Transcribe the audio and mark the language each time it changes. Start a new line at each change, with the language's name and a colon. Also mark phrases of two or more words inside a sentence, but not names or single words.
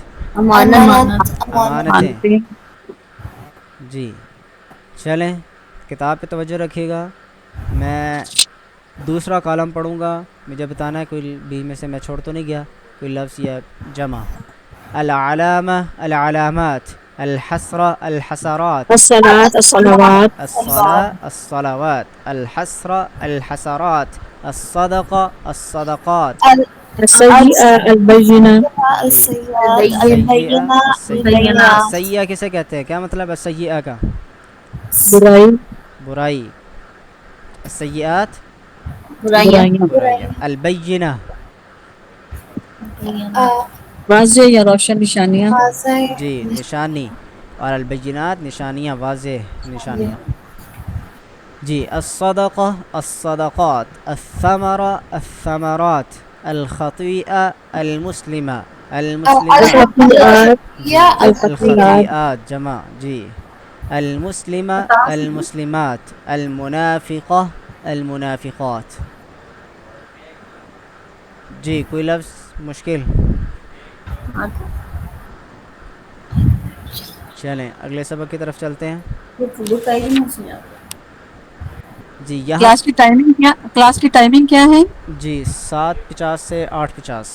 Urdu: امانت، امانتیں. مانتے جی چلیں کتاب پہ توجہ رکھیے گا. میں دوسرا کالم پڑھوں گا، مجھے بتانا ہے کوئی بھی میں سے میں چھوڑ تو نہیں گیا کوئی لفظ یا جمع.
Arabic: العلامہ، العلامات، الحسرہ، الحسرات، الصلاة الصلوات الصلاة، الصلوات، الحسرہ، الحسرات، الصدقہ، الصدقات. السيئة البينة جی السیئہ، السیئہ.
Urdu: السیئہ کسے کہتے ہیں؟ کیا مطلب ہے السیئہ کا؟ برائی برائی. السیئات برائیاں برائیاں. البینہ واضح یا روشن نشانیاں جی نشانی، اور البینات نشانیاں، واضح نشانیاں.
Arabic: جی الصدقہ، الصدقات، الثمرہ، الثمرات، الخطیئہ، المسلمہ، المسلمات. الخطیئات
Urdu: جی
Arabic: الخطیئات الخطیئات جمع. جی المسلمہ، المسلمات، المنافقہ، المنافقات.
Urdu: جی کوئی لفظ مشکل؟ چلیں اگلے سبق کی طرف چلتے ہیں. جی یہاں کلاس کی ٹائمنگ کیا ہے؟ جی 7:50 سے 8:50.